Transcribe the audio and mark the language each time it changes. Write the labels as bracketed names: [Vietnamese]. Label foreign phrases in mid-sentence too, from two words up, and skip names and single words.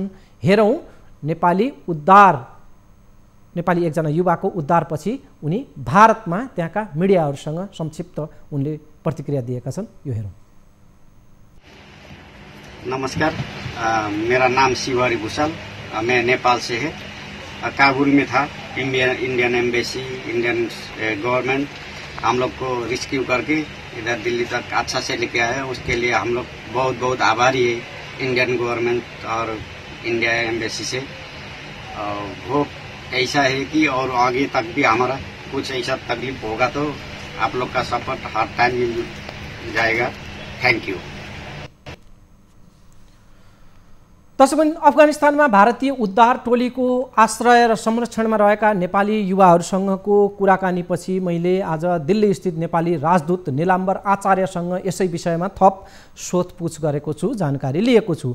[Nepali] हेरौँ नेपाली एकजना युवाको उद्धारपछि उनी भारतमा त्यहाँका मिडियाहरूसँग संक्षिप्त उनले प्रतिक्रिया दिएका छन्। यो हेरौँ। [Hindi] नमस्कार, मेरा नाम शिवहरि भूषाल, मैं नेपाल से है। काबुल में था। [English] Indian Embassy, Indian Government [Hindi] हम लोग को रिस्क्यू करके इधर दिल्ली तक अच्छा से लेके आया। उसके लिए हम लोग बहुत बहुत आभारी है [English] Indian Government [Hindi] और [English] India Embassy [Hindi] से। वो ऐसा है कि और आगे तक भी हमारा कुछ ऐसा तकलीफ होगा तो आप लोग का सपोर्ट हर टाइम मिल जाएगा। [English] Thank you. [Nepali] त्यसै पनि अफगानिस्तानमा भारतीय उद्धार टोलीको आश्रय र संरक्षणमा रहेका नेपाली युवाहरूसँगको कुराकानीपछि मैले आज दिल्ली स्थित नेपाली राजदूत निलाम्बर आचार्यसँग यसै विषयमा थप सोधपुछ गरेको छु, जानकारी लिएको छु।